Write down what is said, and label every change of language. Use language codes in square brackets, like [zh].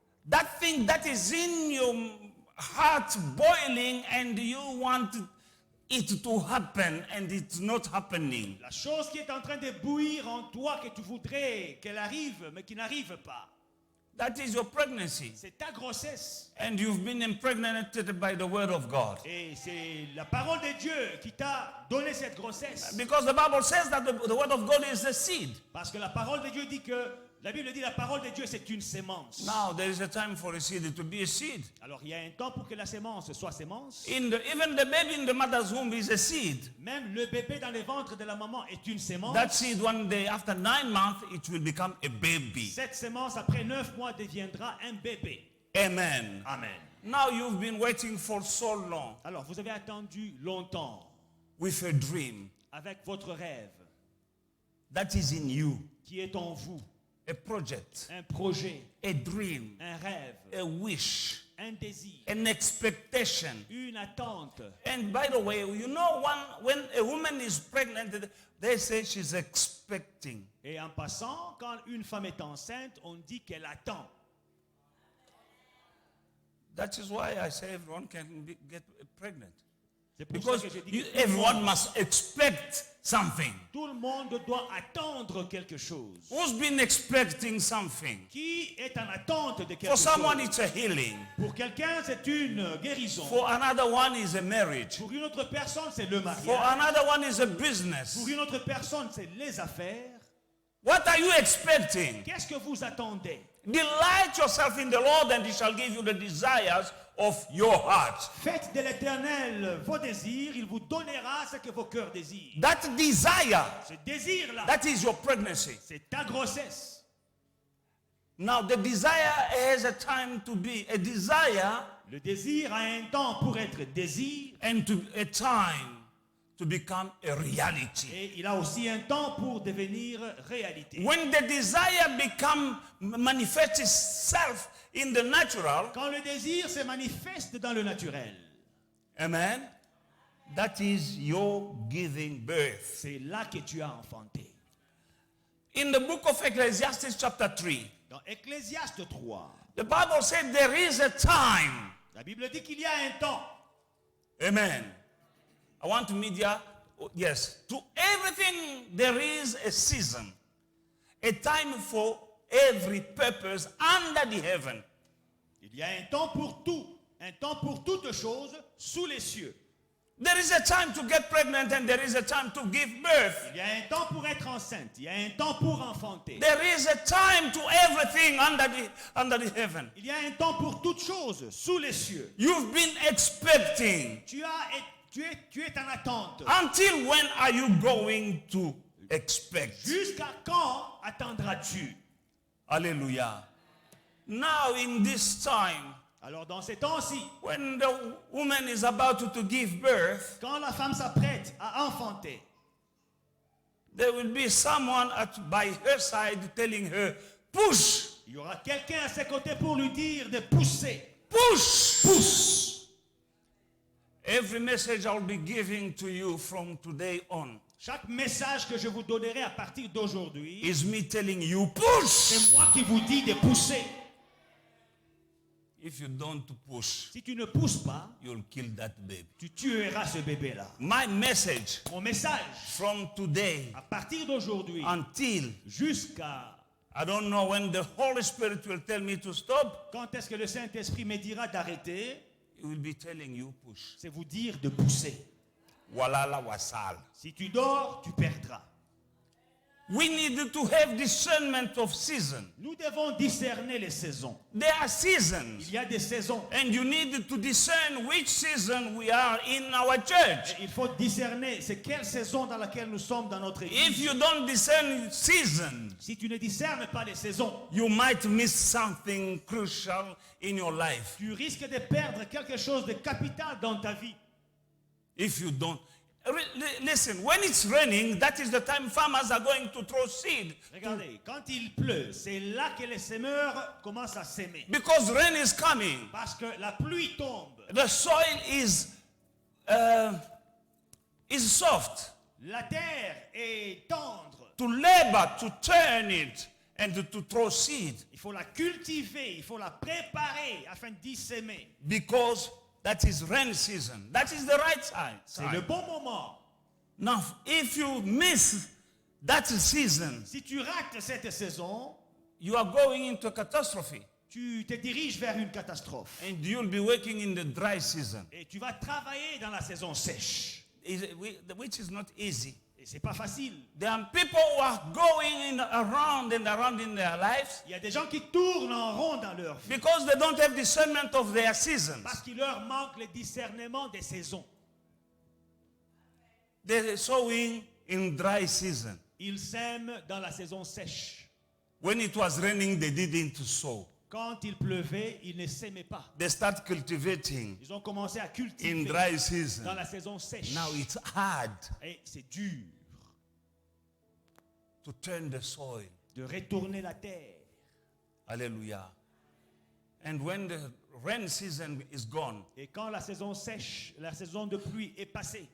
[en] that thing that is in your heart boiling and you want it to happen and it's not happening. [fr] La chose qui est en train de bouillir en toi, que tu voudrais qu'elle arrive, mais qui n'arrive pas. [en] That is your pregnancy. [fr] C'est ta grossesse. [en] And you've been impregnated by the word of God. [fr] Et c'est la parole de Dieu qui t'a donné cette grossesse. [en] Because the Bible says that the word of God is the seed. [fr] Parce que la parole de Dieu dit que, la Bible dit la parole de Dieu c'est une sémence. [en] Now there is a time for a seed to be a seed. [fr] Alors il y a un temps pour que la sémence soit sémence. [en] Even the baby in the mother's womb is a seed. [fr] Même le bébé dans le ventre de la maman est une sémence. [en] That seed one day after 9 months it will become a baby. [fr] Cette sémence après 9 mois deviendra un bébé. [en] Amen. [fr] Amen. [en] Now you've been waiting for so long [fr] Alors vous avez attendu longtemps [en] with a dream [fr] avec votre rêve [en] that is in you, [fr] qui est en vous. [en] a project, [fr] Un projet, [en] a dream, [fr] un rêve, [en] a wish, [fr] un désir, [en] an expectation. [fr] une attente. [en] And by the way, you know when a woman is pregnant, they say she's expecting. [fr] Et en passant, quand une femme est enceinte, on dit qu'elle attend. [en] That is why I say everyone can get pregnant. [fr] C'est pour [en] Because [fr] ça que je dis que [en] everyone must expect something. [fr] tout le monde doit attendre quelque chose. [en] Who's been expecting something? [fr] Qui est en attente de quelque [en] For someone, [fr] chose? [en] it's a healing. [fr] Pour quelqu'un, c'est une guérison. [en] For another one is a marriage. [fr] Pour une autre personne, c'est le [en] For [fr] mariage. [en] another one is a business. [fr] Pour une autre personne, c'est les affaires. [en] What are you expecting? [fr] Qu'est-ce que vous attendez? [en] Delight yourself in the Lord and he shall give you the desires of your heart. [fr] Faites de l'Éternel vos désirs, il vous donnera ce que vos cœurs désirent. [en] That desire, [fr] Ce désir-là, [en] that is your pregnancy. [fr] c'est ta grossesse. [en] Now the desire has a time to be a desire [fr] Le désir a un temps pour être désir [en] and to a time to become a reality. [fr] et il a aussi un temps pour devenir réalité. [en] When the desire manifests itself in the natural, [fr] Quand le désir se manifeste dans le naturel, [en] amen, that is your giving birth. [fr] c'est là que tu as enfanté. [en] In the book of Ecclesiastes chapter 3, [fr] Dans Ecclésiaste 3, [en] the Bible said there is a time. [fr] la Bible dit qu'il y a un temps. [en] Amen. I want media, yes, to everything there is a season, a time for every purpose under the heaven. [fr] Il y a un temps pour tout, un temps pour toutes choses sous les cieux. [en] There is a time to get pregnant and there is a time to give birth. [fr] Il y a un temps pour être enceinte, il y a un temps pour enfanter. [en] There is a time to everything under the heaven. [fr] Il y a un temps pour toutes choses sous les cieux. [en] You've been expecting. [fr] Tu es en attente. [en] Until when are you going to expect? [fr] Jusqu'à quand attendras-tu? [en] Hallelujah. Now in this time, [fr] Alors dans ces temps-ci, [en] when the woman is about to give birth, [fr] quand la femme s'apprête à enfanter, [en] there will be someone by her side telling her, push, [fr] il y aura quelqu'un à ses côtés pour lui dire de pousser. [en] push. [fr] Pousse. [en] Every message I'll be giving to you from today on [fr] Chaque message que je vous donnerai à partir d'aujourd'hui, [en] is me telling you, push. [fr] c'est moi qui vous dis de pousser. [en] If you don't push, [fr] Si tu ne pousses pas, [en] you'll kill that baby. [fr] tu tueras ce bébé-là. [en] My message [fr] Mon message, [en] from today [fr] à partir d'aujourd'hui, [en] until [fr] jusqu'à [en] I don't know when the Holy Spirit will tell me to stop, [fr] quand est-ce que le Saint-Esprit me dira d'arrêter, [en] he will be telling you push. [fr] c'est vous dire de pousser. Walala wasal. Si tu dors, tu perdras. [en] We need to have discernment of season. [fr] Nous devons discerner les saisons. [en] There are seasons. [fr] Il y a des saisons. [en] And you need to discern which season we are in our church. [fr] Il faut discerner c'est quelle saison dans laquelle nous sommes dans notre église. [en] If you don't discern season, [fr] Si tu ne discernes pas les saisons, [en] you might miss something crucial in your life. [fr] tu risques de perdre quelque chose de capital dans ta vie. [en] If you don't. Listen, when it's raining, that is the time farmers are going to throw seed. [fr] Regardez, quand il pleut, c'est là que les semeurs commencent à s'aimer. [en] Because rain is coming. [fr] Parce que la pluie tombe. [en] The soil is soft. [fr] La terre est tendre. [en] To labor, to turn it, and to throw seed. [fr] Il faut la cultiver, il faut la préparer afin d'y s'aimer. [en] Because that is rain season. That is the right time. [fr] C'est le bon moment. [en] Now, if you miss that season, [fr] Si tu rates cette saison, [en] you are going into catastrophe. [fr] tu te diriges vers une catastrophe. [en] And you'll be working in the dry season, [fr] Et tu vas travailler dans la saison sèche. [en] which is not easy. [fr] Et c'est pas facile. [en] There are people who are going around and around in their lives [fr] Il y a des gens qui tournent en rond dans leur vie [en] because they don't have discernment of their seasons. [fr] parce qu'il leur manque le discernement des saisons. [en] They're sowing in dry season. [fr] Ils sèment dans la saison sèche. [en] When it was raining, they didn't sow. [fr] Quand il pleuvait, ils ne s'aimaient pas. [en] They start cultivating [fr] Ils ont commencé à [en] in [fr] cultiver [en] dry [fr] dans [en] season. [fr] la saison sèche. [en] Now it's hard [fr] Et c'est dur [en] to turn the soil. [fr] de retourner la terre. [en] Hallelujah. And when the rain season is gone, [fr] Et quand la saison sèche, la saison de pluie est passée,